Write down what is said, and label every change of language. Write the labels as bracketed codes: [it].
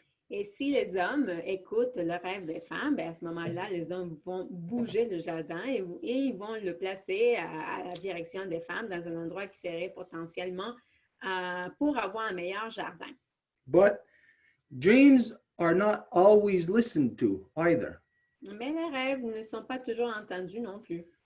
[fr] Et si les hommes écoutent le rêve des femmes, bien à ce moment-là, les hommes vont bouger le jardin et ils vont le placer à la direction des femmes dans un endroit qui serait potentiellement pour avoir un meilleur jardin. [en] But dreams are not always listened to either. [fr] Mais les rêves ne sont pas toujours entendus non plus.